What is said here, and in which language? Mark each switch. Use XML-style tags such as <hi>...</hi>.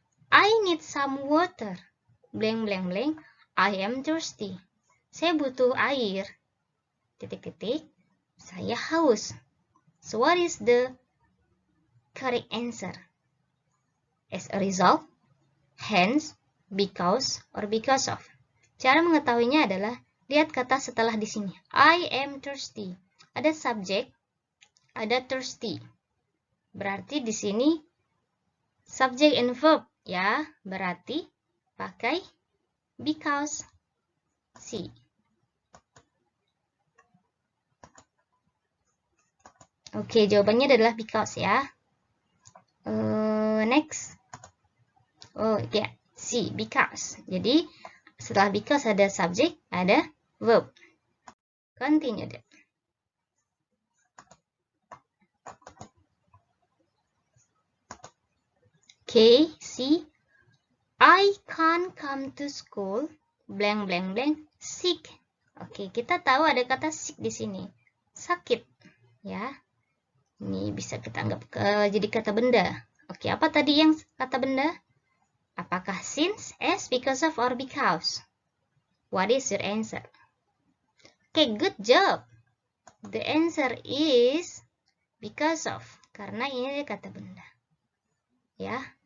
<en>I need some water. Blank blank blank. I am thirsty.</en> <id>Saya butuh air. Titik-titik. Saya haus.</id> <en>So what is the correct answer? As a result, hence, because, or because of.</en> <id>Cara mengetahuinya adalah lihat kata setelah di sini.</id> <en>I am thirsty.</en> <id>Ada subjek, ada</id> <en>thirsty.</en> <id>Berarti di sini subject and verb ya. Berarti pakai because. See. Oke, jawabannya adalah because ya.</id> <en>Next. Oh ya, see, because.</en> <id>Jadi setelah because ada subject, ada verb. Continue deh.</id> <en>Okay, see. I can't come to school. Blank blank blank. Sick.</en> <id>Oke, kita tahu ada kata sick di sini. Sakit, ya. Ini bisa kita anggap jadi kata benda. Oke, apa tadi yang kata benda?</id> <en>Apakah since, as, because of, or because? What is your answer? Oke, good job. The answer is because of.</en> <id>Karena ini kata benda.</id> <en>Ya.</en>